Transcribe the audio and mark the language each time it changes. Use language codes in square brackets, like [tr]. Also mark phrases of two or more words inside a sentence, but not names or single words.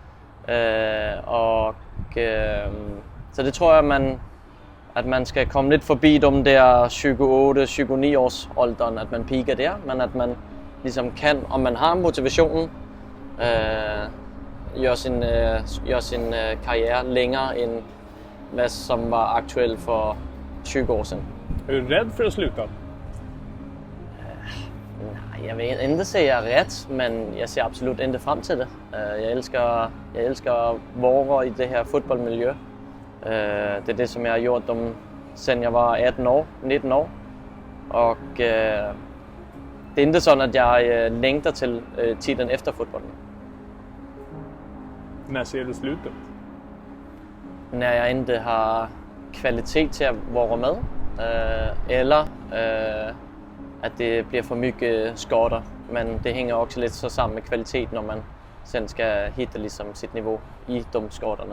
[da] Så det tror jeg, at man skal komme lidt forbi de der 28-29 års alderen, at man piker der, men at man ligesom kan, om man har motivationen, gør sin karriere længere end hvad som var aktuelt for 20 år siden. [sv] Er du rädd för att sluta? [da] Nej, jeg vil ikke sige, at jeg er ret, men jeg ser absolut ikke frem til det. Jeg elsker at være i det her fodboldmiljø. Det er det, som jeg har gjort siden jeg var 18 år, 19 år. Og det er ikke sådan, at jeg længter til tiden efter fodbolden. [sv] När ser du slutet? [da] Når jeg ikke har kvalitet til at være med, eller at det bliver for mye skader. Men det hænger også lidt så sammen med kvalitet, når man selv skal hitte ligesom sit niveau i de skaderne.